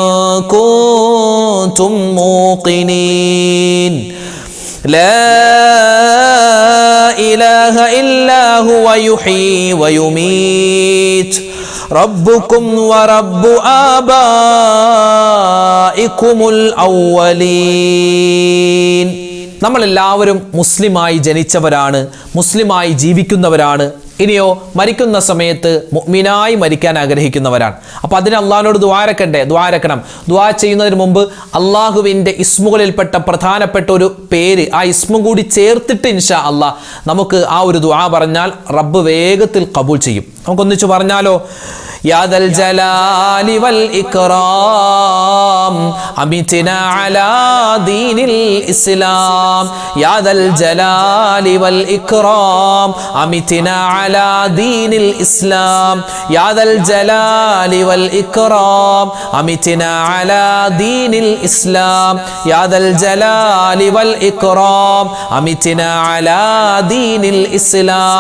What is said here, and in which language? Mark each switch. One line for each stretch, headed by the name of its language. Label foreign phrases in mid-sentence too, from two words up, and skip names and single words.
Arabic: كنتم موقنين لا إله إلا هو يحيي ويميت ربكم ورب آبائكم الأولين.
Malayalam: നമ്മളെല്ലാവരും മുസ്ലിമായി ജനിച്ചവരാണ്, മുസ്ലിമായി ജീവിക്കുന്നവരാണ്. ഇനിയോ മരിക്കുന്ന സമയത്ത് മുഅ്മിനായി മരിക്കാൻ ആഗ്രഹിക്കുന്നവരാണ്. അപ്പോൾ അതിന് അള്ളാഹിനോട് ദുആരക്കണം. ദുആ ചെയ്യുന്നതിന് മുമ്പ് അള്ളാഹുവിൻ്റെ ഇസ്മുകളിൽപ്പെട്ട പ്രധാനപ്പെട്ട ഒരു പേര്, ആ ഇസ്മും കൂടി ചേർത്തിട്ട്
Arabic: إن شاء الله
Malayalam: നമുക്ക് ആ ഒരു ദുആ പറഞ്ഞാൽ റബ്ബ് വേഗത്തിൽ ഖബൂൽ ചെയ്യും. നമുക്കൊന്നിച്ച് പറഞ്ഞാലോ?
Arabic: يا ذا الجلال والإكرام أمتنا على دين الإسلام يا ذا الجلال والإكرام أمتنا على دين الإسلام يا ذا الجلال والإكرام أمتنا على دين الإسلام يا ذا الجلال والإكرام أمتنا على دين الإسلام